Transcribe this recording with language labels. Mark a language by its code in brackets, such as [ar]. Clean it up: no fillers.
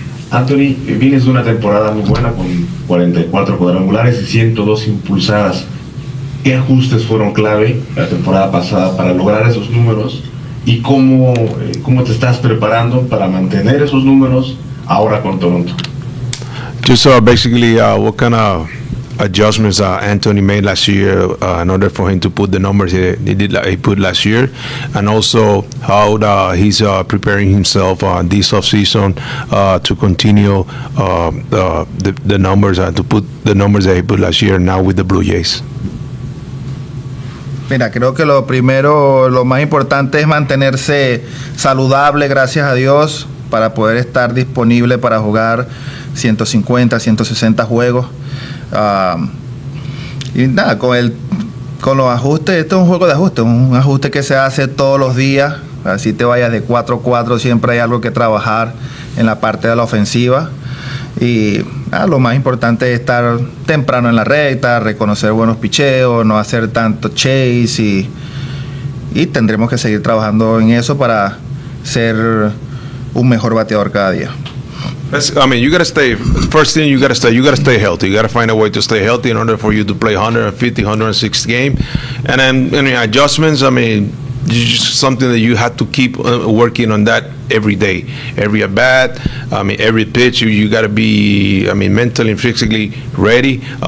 [es] Anthony, vienes de una temporada muy buena con 44 cuadrangulares y 102 impulsadas. ¿Qué ajustes fueron clave la temporada pasada para lograr esos números? ¿Y cómo te estás preparando para mantener esos números ahora con Toronto? [en] Just basically what kind of adjustments Anthony made last year in order for him to put the numbers he put last year, and also how he's preparing himself this offseason to continue the numbers to put the numbers that he put last year now with the Blue Jays. [es] Mira, creo que lo primero, lo más importante es mantenerse saludable, gracias a Dios, para poder estar disponible para jugar 150, 160 juegos. Y nada, con los ajustes, esto es un juego de ajustes, un ajuste que se hace todos los días. Así te vayas de 4-4, siempre hay algo que trabajar en la parte de la ofensiva. Y lo más importante es estar temprano en la recta, reconocer buenos picheos, no hacer tanto chase y tendremos que seguir trabajando en eso para ser un mejor bateador cada día. [en] I mean, you gotta stay. First thing, you gotta stay healthy. You gotta find a way to stay healthy in order for you to play 150, 160 game. And then adjustments. I mean, just something that you have to keep working on that every day, every at bat. I mean, every pitch. You gotta be. I mean, mentally and physically ready.